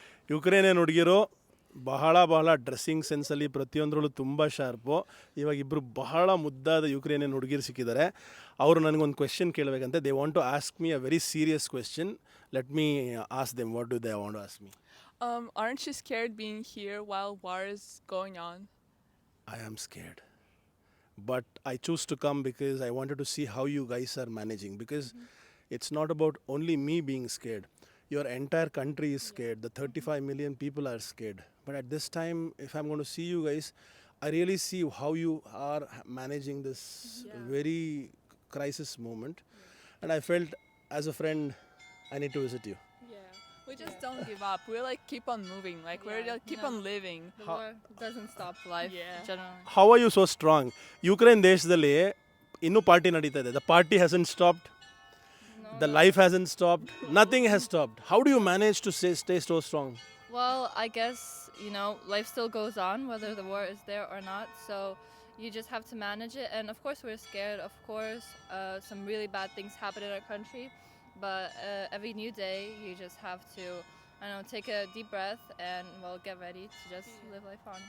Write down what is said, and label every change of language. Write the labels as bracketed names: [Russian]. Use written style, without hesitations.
[Kannada] Ukrainian ಹುಡುಗಿರು ಬಹಳ dressing ಸೆನ್ಸಲ್ಲಿ ಪ್ರತಿಯೊಂದರಲ್ಲೂ ತುಂಬ ಶಾರ್ಪು. ಇವಾಗ ಇಬ್ಬರು ಬಹಳ ಮುದ್ದಾದ ಯುಕ್ರೇನಿಯನ್ ಹುಡುಗಿರು ಸಿಕ್ಕಿದ್ದಾರೆ. ಅವರು ನನಗೊಂದು question ಕೇಳಬೇಕಂತೆ. [English] They want to ask me a very serious question. Let me ask them, what do they want to ask me? Aren't you scared being here while war is going on? I am scared. But I choose to come because I wanted to see how you guys are managing. Because it's not about only me being scared. Your entire country is scared. The 35 million people are scared. But at this time, if I'm going to see you guys, I really see how you are managing this very crisis moment. And I felt, as a friend, I need to visit you. Yeah. We just don't give up. We like keep on moving. Like we're Yeah, like keep no. on living. The war doesn't stop life, Yeah. generally. How are you so strong? [Kannada] Ukraine ದೇಶದಲ್ಲಿ ಇನ್ನೂ party ನಡೀತಾ ಇದೆ. [English] The party hasn't stopped. No, The life hasn't stopped. Nothing has stopped. How do you manage to stay so strong? Well, I guess, life still goes on whether the war is there or not. So you just have to manage it. And of course, we're scared. Of course, some really bad things happen in our country. But every new day, you just have to, take a deep breath and, get ready to just live life on.